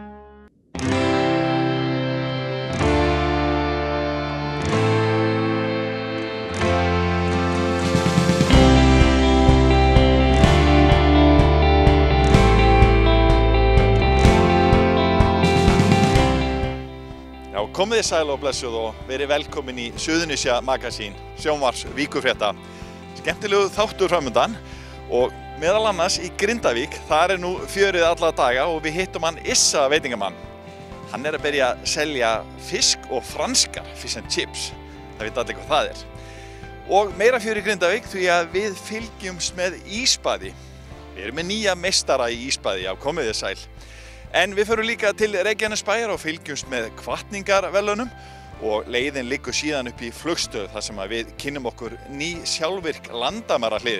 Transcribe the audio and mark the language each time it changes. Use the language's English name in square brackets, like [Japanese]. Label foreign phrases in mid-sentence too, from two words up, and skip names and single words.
[Icelandic] Komið þið sæl og blessuð og verið velkomin í Suðurnesja Magasín, sjónvarps Víkurfrétta. Skemmtilegu þáttur framundan og meðal annars í Grindavík, þar nú fjörið alla daga og við hittum hann Issa veitingamann. Hann að byrja að selja fisk og franskar, [English] fish and chips. [Icelandic] Það veit allir hvað það Og meira fjör í Grindavík því að við fylgjumst með ísbaði. Við erum með nýja meistara í ísbaði, já komið þið sæl. En við förum líka til Reykjanesbæjar og fylgjumst með hvatningarverðlaunum og leiðin liggur síðan upp í Flugstöð þar sem við kynnum okkur ný sjálfvirk landamærahlið.